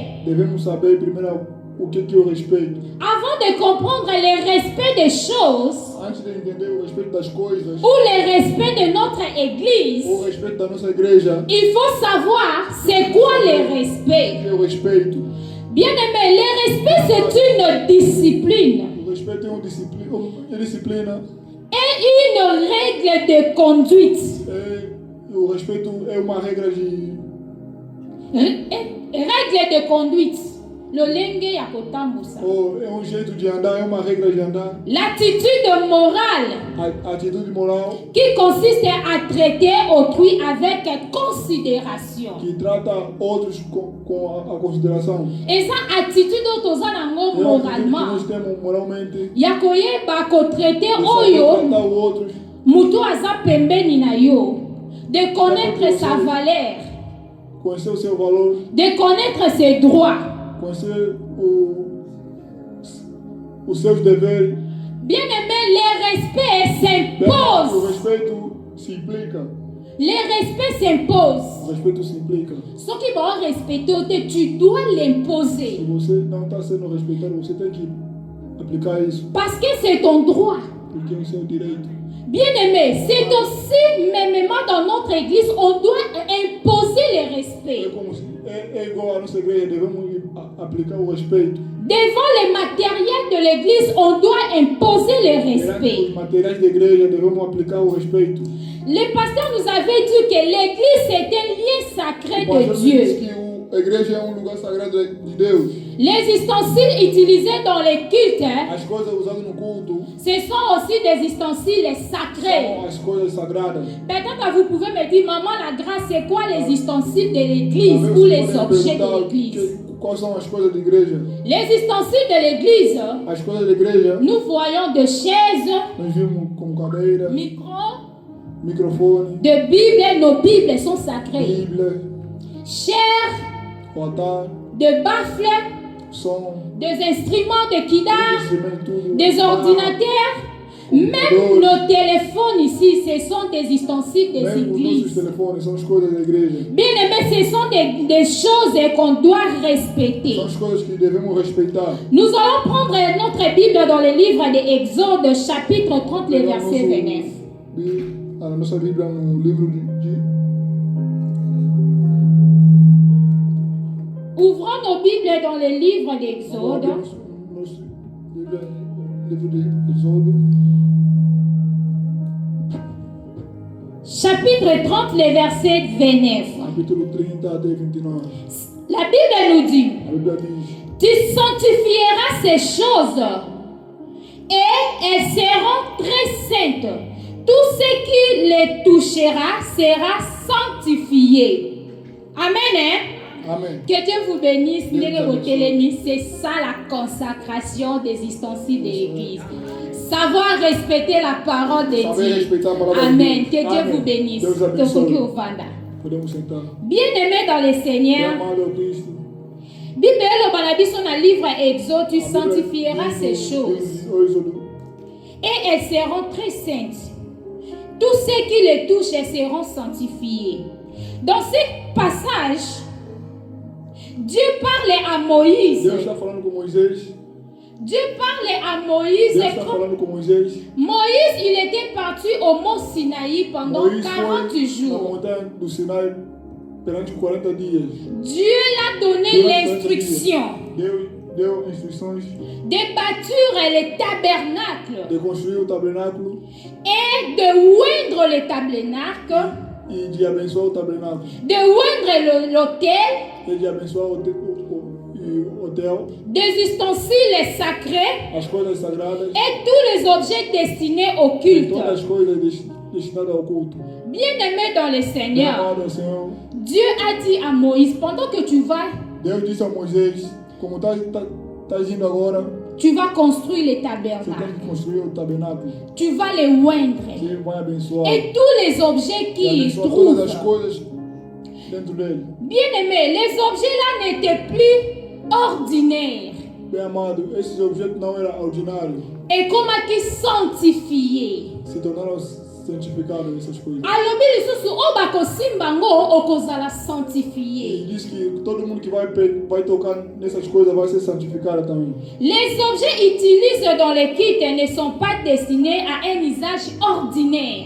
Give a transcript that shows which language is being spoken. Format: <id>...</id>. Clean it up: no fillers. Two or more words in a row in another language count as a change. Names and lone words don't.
<pt>devemos saber primeiro o que é o respeito.</pt> <fr>Avant de comprendre le respect des choses,</fr> <pt>Antes de entender o respeito das coisas,</pt> <fr>ou le respect de notre église,</fr> <pt>o respeito da nossa igreja,</pt> <fr>il faut savoir c'est quoi le respect.</fr> <pt>o que é o respeito.</pt> <fr>Bien aimé, le respect c'est une discipline</fr> <pt>O respeito é uma disciplina.</pt> <fr>et une règle de conduite.</fr> <pt>O respeito é uma regra de</pt> <fr>Règle de conduite.</fr> <ln>Lolenge ya kotambusa.</ln> <pt>é um jeito de andar, é uma regra de andar.</pt> <fr>L'attitude morale</fr> <pt>A atitude moral</pt> <fr>qui consiste à traiter autrui avec considération.</fr> <pt>que trata outros com a consideração.</pt> <fr>Et ça attitude</fr> <ln>toza nango</ln> <pt>É uma atitude que</pt> <fr>moralement.</fr> <pt>nós temos moralmente.</pt> <ln>Ya koyeba kotraiter</ln> <pt>De saber</pt> <ln>oyo</ln> <pt>tratar o outro,</pt> <ln>mutu aza pembeni na yo.</ln> <fr>De connaître sa valeur,</fr> <pt>conhecer o seu valor,</pt> <fr>de connaître ses droits.</fr> <pt>conhecer os seus deveres.</pt> <fr>Bien aimé, le respect</fr> <pt>O</pt> <fr>s'impose.</fr> <pt>respeito se implica.</pt> <fr>Le respect s'impose.</fr> <pt>O respeito se implica.</pt> <fr>Ce qui va respecter, tu dois</fr> <pt>Se</pt> <fr>l'imposer.</fr> <pt>você não está sendo respeitado, você tem que aplicar isso,</pt> <fr>Parce que c'est ton droit.</fr> <pt>porque é o seu direito.</pt> <fr>Bien aimé, c'est aussi, même dans notre église, on doit imposer le</fr> <pt>É</pt> <fr>respect.</fr> <pt>como se, é igual à nossa igreja, devemos aplicar o respeito.</pt> <fr>Devant les matériels de l'église, on doit imposer le</fr> <pt>Perante</pt> <fr>respect.</fr> <pt>os materiais da igreja, devemos aplicar o respeito.</pt> <fr>Le pasteur nous avait dit que l'église c'est un lieu sacré</fr> <pt>O pastor de disse</pt> <fr>Dieu.</fr> <pt>que a igreja é um lugar sagrado de Deus.</pt> <fr>Les ustensiles utilisés dans les cultes,</fr> <pt>As coisas usadas no culto</pt> <fr>ce sont aussi des ustensiles sacrés.</fr> <pt>são as coisas sagradas.</pt> <fr>Peut-être vous pouvez me dire, maman, la grâce, c'est quoi les ustensiles de l'église</fr> <pt>Talvez</pt> <fr>ou</fr> <pt>você</pt> <fr>les</fr> <pt>possa</pt> <fr>objets</fr> <pt>perguntar</pt> <fr>de l'église?</fr> <pt>quais são as coisas da igreja.</pt> <fr>Les ustensiles de l'église,</fr> <pt>As coisas da igreja,</pt> <fr>nous voyons de chaises,</fr> <pt>nós vimos como cadeira,</pt> <fr>micros,</fr> <pt>microfone,</pt> <fr>de Bibles. Nos Bibles sont sacrées.</fr> <pt>Bíblia,</pt> <en>Chairs,</en> <pt>o altar,</pt> <fr>de baffles,</fr> <pt>som,</pt> <fr>des instruments de kidar,</fr> <pt>instrumento, tudo.</pt> <fr>des ordinateurs. Même nos téléphones ici, ce sont des ustensiles des</fr> <pt>Mesmo os nossos</pt> <fr>églises.</fr> <pt>telefones são as coisas da igreja.</pt> <fr>Bien aimé, ce sont des choses qu'on doit respecter.</fr> <pt>São as coisas que devemos respeitar.</pt> <fr>Nous allons prendre notre Bible dans le livre de Exode, chapitre 30, le verset 29.</fr> <pt>A nossa Bíblia no livro de</pt> <fr>Ouvrons nos Bibles dans le livre d'Exode,</fr> <pt>nosso Bíblia, livro de Exodo,</pt> <fr>chapitre 30, le verset 29.</fr> <pt>capítulo 30 até 29.</pt> <fr>La Bible nous dit,</fr> <pt>A Bíblia diz:</pt> <fr>tu sanctifieras ces choses et elles seront très saintes. Tout ce qui les touchera sera sanctifié. Amen. Hein?</fr> <pt>Amém.</pt> <fr>Que Dieu vous bénisse. C'est ça la consacration des ustensiles de l'église. Savoir respecter la parole de</fr> <pt>Saber</pt> <fr>Dieu.</fr> <pt>respeitar a palavra de</pt> <fr>Amen.</fr> <pt>Deus.</pt> <fr>Que Dieu</fr> <pt>Amém.</pt> <fr>vous bénisse.</fr> <pt>Deus abençoe.</pt> <ln>Tokuki Ovanda.</ln> <pt>Podemos sentar.</pt> <fr>Bien-aimé dans le Seigneur,</fr> <pt>Amado ao Cristo.</pt> <fr>Bible</fr> <ln>elobana biso na</ln> <fr>livre Exode, tu sanctifieras ces choses et elles seront très saintes. Tous ceux qui les touchent elles seront sanctifiés. Dans ce passage, Dieu parlait à Moïse.</fr> <pt>Deus está falando com Moisés.</pt> <fr>Dieu parlait à Moïse.</fr> <pt>Deus está falando com Moisés.</pt> <fr>Moïse, il était parti au mont Sinaï pendant Moïse 40</fr> <pt>foi na</pt> <fr>jours.</fr> <pt>montanha do Sinai perante 40 dias.</pt> <fr>Dieu l'a donné</fr> <pt>Durante 40</pt> <fr>l'instruction</fr> <pt>dias, deu instruções</pt> <fr>de bâtir le tabernacle</fr> <pt>de construir o tabernáculo</pt> <fr>et de oindre le tabernacle,</fr> <pt>e de abençoar o tabernáculo</pt> <fr>de oindre l'autel,</fr> <pt>e de abençoar o hotel,</pt> <fr>des ustensiles sacrés</fr> <pt>as coisas sagradas,</pt> <fr>et tous les objets destinés au culte.</fr> <pt>todas as coisas destinadas ao culto.</pt> <fr>Bien-aimé dans le Seigneur,</fr> <pt>Amado ao Senhor,</pt> <fr>Dieu a dit à Moïse, pendant que tu vas</fr> <pt>Deus disse a Moisés, como está indo agora,</pt> <fr>tu vas construire le</fr> <pt>você tem</pt> <fr>tabernacle,</fr> <pt>que construir o tabernáculo.</pt> <fr>tu vas les oindre.</fr> <pt>Você vai abençoar</pt> <fr>Et tous les objets</fr> <pt>e</pt> <fr>qui y</fr> <pt>abençoar todas as</pt> <fr>trouvent.</fr> <pt>coisas dentro dele.</pt> <fr>Bien-aimé, les objets là n'étaient plus ordinaires.</fr> <pt>Bem amado, esses objetos não eram ordinários,</pt> <fr>Et comment qu'ils sanctifiés.</fr> <pt>se tornaram santificado essas coisas.</pt> <ln>Alobi lisusu o bakosimba ngo okozala sanctifié.</ln> <pt>E diz que todo mundo que vai tocar nessas coisas vai ser santificado também.</pt> <fr>Les objets utilisés dans les kits ne sont pas destinés à un usage ordinaire.</fr>